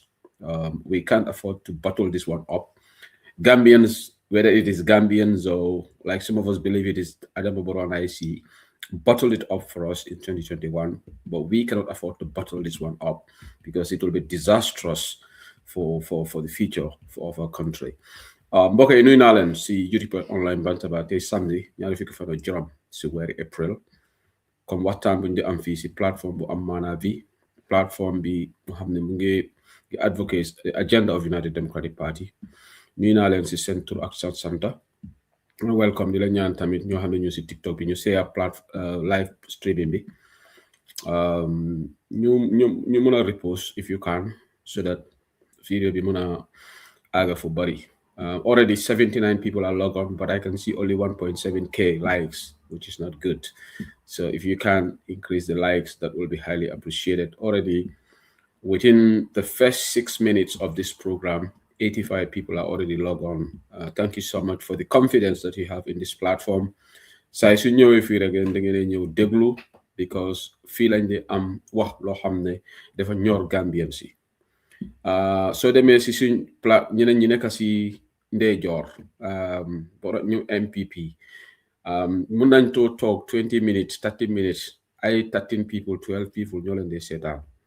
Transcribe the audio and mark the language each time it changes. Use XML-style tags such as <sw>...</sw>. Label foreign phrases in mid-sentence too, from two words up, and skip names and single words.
<en>We can't afford to bottle this one up. Gambians, whether it is Gambians or like some of us believe it is Adama Barrow and IC, bottled it up for us in 2021, but we cannot afford to bottle this one up because it will be disastrous for the future of our country.</en> <wo>Mbokk yi nuyu naa leen si YouTube online Bantaba tey samedi ñaari fukki fan ak juróom si weeri April comme waxtaan bu ñu di am fii si plateforme bu am maanaa bi plateforme bi nga xam ne mu ngi</wo> <en>advocate the agenda of United Democratic Party</en> <wo>nuyu naa leen si seen tur ak seen santa welcome di la ñaan tamit ñoo xam ne ñu si TikTok bi ñu</wo> <en>share live streaming</en> <wo>bi ñu mën a</wo> <en>repost if you can, so that video</en> <wo>bi mën a aga fu bari.</wo> <en>Already 79 people are logged on, but I can see only 1.7k likes, which is not good. So if you can increase the likes, that will be highly appreciated. Already within the first 6 minutes of this program, 85 people are already logged on. Thank you so much for the confidence that you have in this platform.</en> <wo>Say su ñëwee fii rek da ngeen ñëw déglu, because fii lañ di am wax loo xam ne dafa ñor Gambien si. Soo demee si suñ ñeneen ñi nekk si ndeyjoor, ñu MPP, mun nañ too toog 20 minutes 30 minutes, ay 13 people 12 people ñoo leen di seetaan.</wo>